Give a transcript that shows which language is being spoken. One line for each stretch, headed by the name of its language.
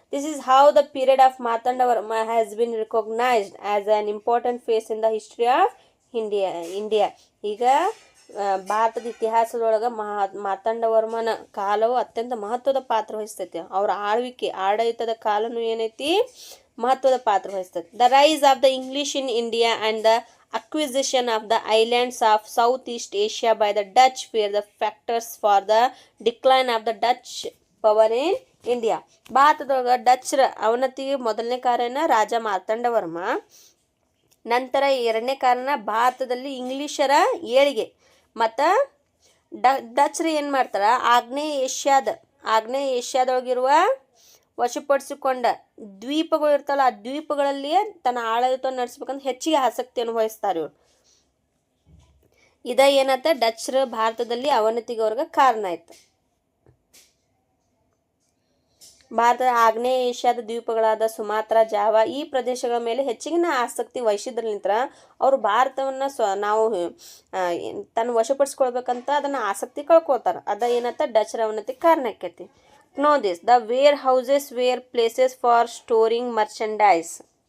English: This is how the period of Marthanda Varma has been recognised as an important phase in the history of India.
Kannada: ಈಗ ಭಾರತದ ಇತಿಹಾಸದೊಳಗೆ ಮಾರ್ತಾಂಡವರ್ಮನ ಕಾಲವು ಅತ್ಯಂತ ಮಹತ್ವದ ಪಾತ್ರ ವಹಿಸ್ತೈತಿ. ಅವರ ಆಡಳಿತದ ಕಾಲನು ಏನೈತಿ, ಮಹತ್ವದ ಪಾತ್ರ ವಹಿಸ್ತೈತಿ.
English: The rise of the English in India and the acquisition of the islands of Southeast Asia by the Dutch were the factors for the decline of the Dutch power in India.
Kannada: ಭಾರತದೊಳಗೆ ಡಚ್ರ ಅವನತಿಗೆ ಮೊದಲನೇ ಕಾರಣ ರಾಜ ಮಾರ್ತಾಂಡವರ್ಮ. ನಂತರ ಎರಡನೇ ಕಾರಣ ಭಾರತದಲ್ಲಿ ಇಂಗ್ಲಿಷರ ಏಳಿಗೆ. ಮತ್ತು ಡಚ್ರು ಏನು ಮಾಡ್ತಾರೆ, ಆಗ್ನೇಯ ಏಷ್ಯಾದೊಳಗಿರುವ ವಶಪಡಿಸಿಕೊಂಡ ದ್ವೀಪಗಳು ಇರ್ತಲ್ಲ, ಆ ದ್ವೀಪಗಳಲ್ಲಿಯೇ ತನ್ನ ಆಡಳಿತವನ್ನು ನಡೆಸ್ಬೇಕಂತ ಹೆಚ್ಚಿಗೆ ಆಸಕ್ತಿಯನ್ನು ವಹಿಸ್ತಾರೆ ಇವರು. ಏನತ್ತ ಡಚ್ರ ಭಾರತದಲ್ಲಿ ಅವನತಿಗೆ ಅವ್ರಿಗೆ ಕಾರಣ ಆಯ್ತು. ಭಾರತದ ಆಗ್ನೇಯ ಏಷ್ಯಾದ ದ್ವೀಪಗಳಾದ ಸುಮಾತ್ರ, ಜಾವಾ ಈ ಪ್ರದೇಶಗಳ ಮೇಲೆ ಹೆಚ್ಚಿನ ಆಸಕ್ತಿ ವಹಿಸಿದ್ರಲಿಂತ್ರ ಅವರು ಭಾರತವನ್ನು ನಾವು ತನ್ನ ವಶಪಡಿಸ್ಕೊಳ್ಬೇಕಂತ ಅದನ್ನು ಆಸಕ್ತಿ ಕಳ್ಕೊಳ್ತಾರೆ. ಏನತ್ತ ಡಚ್ರ ಅವನತಿಗೆ ಕಾರಣ ಆಕೈತಿ.
English: Know this. The warehouses were places for storing merchandise.